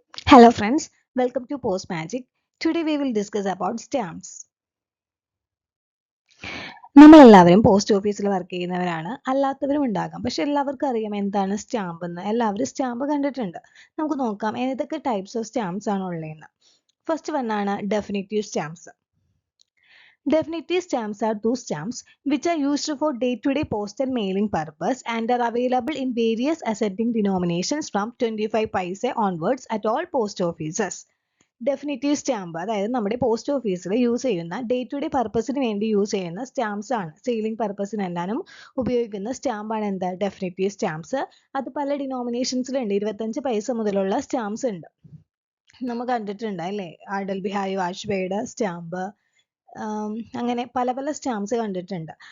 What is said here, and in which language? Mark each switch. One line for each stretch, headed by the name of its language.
English: Hello friends, welcome to Post Magic. Today we will discuss about stamps.
Malayalam: നമ്മളെല്ലാവരും post ഓഫീസിൽ work ചെയ്യുന്നവരാണ്, അല്ലാത്തവരും ഉണ്ടാകാം. പക്ഷെ എല്ലാവർക്കും അറിയാം എന്താണ് സ്റ്റാമ്പ് എന്ന്. എല്ലാവരും സ്റ്റാമ്പ് കണ്ടിട്ടുണ്ട്. നമുക്ക് നോക്കാം ഏതൊക്കെ ടൈപ്സ് ഓഫ് സ്റ്റാമ്പ്സ് ആണ് ഉള്ളതെന്ന്.
English: first one
Malayalam: ആണ് definitive stamps.
English: Definitive stamps are those stamps which are used for day-to-day postal mailing purpose and are available in various ascending denominations from 25 paise onwards at all post offices.
Malayalam: Definitive stamp അതായത് നമ്മുടെ post ഓഫീസിൽ use ചെയ്യുന്ന day to day പർപ്പസിന് വേണ്ടി use ചെയ്യുന്ന stamps ആണ്. Sailing പർപ്പസിന് എല്ലാനും ഉപയോഗിക്കുന്ന സ്റ്റാമ്പാണ് എന്താ ഡെഫിനിറ്റീവ് സ്റ്റാമ്പ്സ്. അത് പല ഡിനോമിനേഷൻസിലുണ്ട്. 25 പൈസ മുതലുള്ള സ്റ്റാമ്പ്സ് ഉണ്ട്. നമ്മൾ കണ്ടിട്ടുണ്ട് അല്ലേ, അടൽ ബിഹാരി വാജ്പേയിയുടെ സ്റ്റാമ്പ്, അങ്ങനെ പല പല സ്റ്റാമ്പ്സ് കണ്ടിട്ടുണ്ട്.